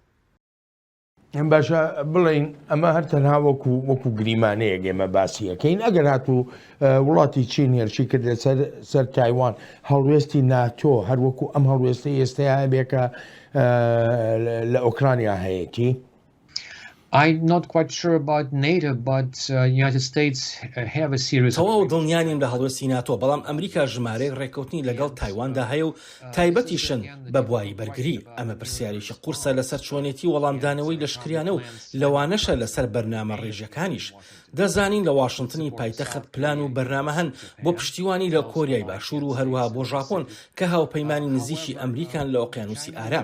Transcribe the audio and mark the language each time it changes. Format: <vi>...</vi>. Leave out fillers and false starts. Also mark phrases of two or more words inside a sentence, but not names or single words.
<ckb>ئەم باشە بڵین ئەمە هەر تەنها وەکو گریمانەیەک ئێمە باسیەکەین. ئەگەر هاتوو وڵاتی چین هێرشی کردێت سەر تایوان، هەڵوێستی ناتۆ هەروەکو ئەم هەڵوێستی ئێستایا بێکە لە ئۆکرانیا هەیەی.</ckb> <en>I'm not quite sure about NATO, but United States have a series of...</en> <ckb>تەواو دڵنیانیم لە هەڵوێستی ناتۆ، بەڵام ئەمریکا ژمارەی ڕێکەوتنی لەگەڵ تایواندا هەیە و تایبەتیشن بە بواری بەرگری. ئەمە پرسیارێکی قورسە لەسەر چۆنێتی وەڵامدانەوەی لەشکریانە و لەوانەشە لەسەر بەرنامە ڕێژەکانیش. دەزانین لە واشنگتنی پایتەخت پلان و بەرنامە هەن بۆ پشتیوانی لە کۆریای باشوور و هەروەها بۆ ژاپۆن کە هاوپەیمانی نزیکی ئەمریکان لە ئۆقیانوسی ئارام.</ckb>